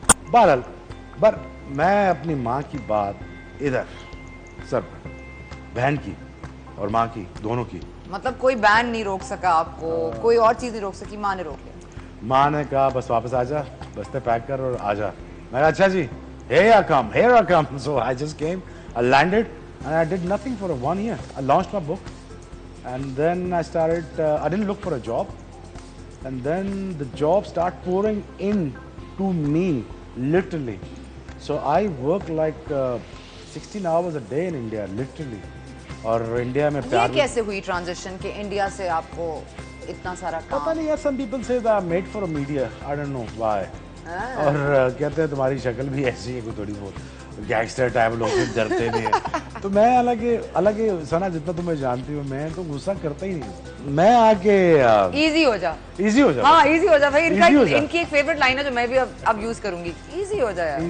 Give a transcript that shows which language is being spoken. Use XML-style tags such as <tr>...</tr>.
<hi>बहरहाल, पर मैं अपनी माँ की बात इधर सर पर, बहन की और माँ की, दोनों की। मतलब कोई बैन नहीं रोक सका आपको, कोई और चीज नहीं रोक सकी, माँ ने रोक लिया। माँ ने कहा बस वापस आ जा, बस्ते पैक कर और आ जा। मैं कहा अच्छा जी,</hi> <en>here I come. So I just came, I landed and I did nothing for 1 year. I launched my book and then I started, I didn't look for a job, and then the job started pouring in to me, literally. So I work like 16 hours a day in India, literally.</en> <hi>और India में ये कैसे हुई transition कि India से आपको इतना सारा काम? पता नहीं यार,</hi> <en>some people say that I'm made for a media, I don't know why.</en> <hi>और कहते हैं तुम्हारी शक्ल भी ऐसी है, कोई थोड़ी बहुत गैंगस्टर टाइप, लोग भी डरते नहीं है। तो मैं हालांकि सना जितना तुम्हें जानती हूँ, मैं तो गुस्सा करता ही नहीं। मैं आके इजी हो जा, हाँ इजी हो जा भाई। इनकी एक फेवरेट लाइन है जो मैं भी अब यूज करूंगी, इजी हो जाए।</hi>